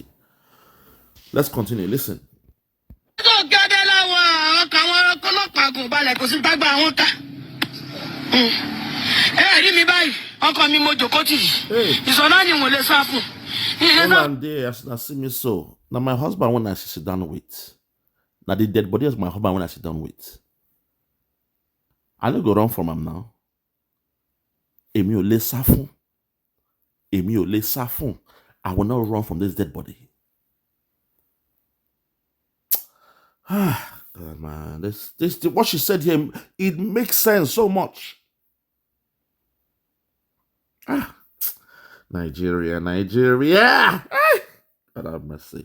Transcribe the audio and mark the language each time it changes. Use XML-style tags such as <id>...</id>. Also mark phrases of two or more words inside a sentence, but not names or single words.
<en>Let's continue. Listen. See me so. Now my husband when I sit down with. Now the dead body is my husband when I sit down with. I don't go run from him now.</en> <yo>Emi o le safun. Emi o le safun.</yo> <en>I will not run from this dead body. God, man, this what she said here, it makes sense so much. Nigeria. God have mercy.</en>